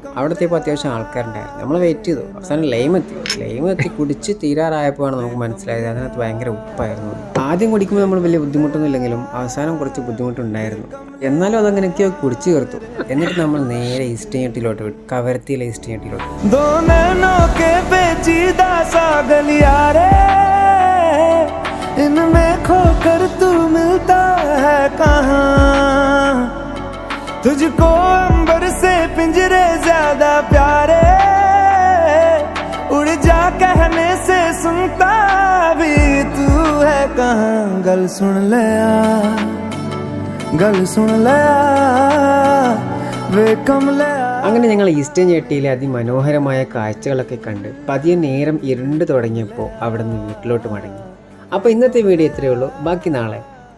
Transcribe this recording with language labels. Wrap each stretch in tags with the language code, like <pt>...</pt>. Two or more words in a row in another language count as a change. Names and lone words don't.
<ml>അവിടത്തേപ്പോൾ അത്യാവശ്യം ആൾക്കാരുണ്ടായിരുന്നു. നമ്മൾ വെയിറ്റ് ചെയ്തു. അവസാനം ലൈം എത്തി കുടിച്ച് തീരാറായപ്പോഴാണ് നമുക്ക് മനസ്സിലായത് അതിനകത്ത് ഭയങ്കര ഉപ്പായിരുന്നു. ആദ്യം കുടിക്കുമ്പോൾ നമ്മൾ വലിയ ബുദ്ധിമുട്ടൊന്നും ഇല്ലെങ്കിലും അവസാനം കുറച്ച് ബുദ്ധിമുട്ടുണ്ടായിരുന്നു. എന്നാലും അതങ്ങനെയൊക്കെയോ കുടിച്ചു ചേർത്തു. എന്നിട്ട് നമ്മൾ നേരെ ഈസ്റ്റേണിലോട്ട് വിട്ടു, കവരത്തിയിലെ ഈസ്റ്റേണിലോട്ട്.</ml> <hi>इनमें खोकर तू मिलता है कहाँ, तुझको अंबर से पिंजरे ज्यादा प्यारे, उड़ जा कहने से सुनता भी तू है कहाँ।</hi> <pa>ਗੱਲ ਸੁਣ ਲੈ ਵੇ ਕਮਲੇ।</pa> <ml>അങ്ങനെ ഞങ്ങൾ ഈസ്റ്റേൺ ജെട്ടിയിലെ അതിമനോഹരമായ കാഴ്ചകളൊക്കെ കണ്ട് പതിയെ നേരം ഇരുണ്ട് തുടങ്ങിയപ്പോൾ അവിടെ നിന്ന് വീട്ടിലോട്ട് മടങ്ങി. അപ്പോൾ ഇന്നത്തെ വീഡിയോ ഇത്രയേ ഉള്ളൂ. ബാക്കി നാളെ.</ml>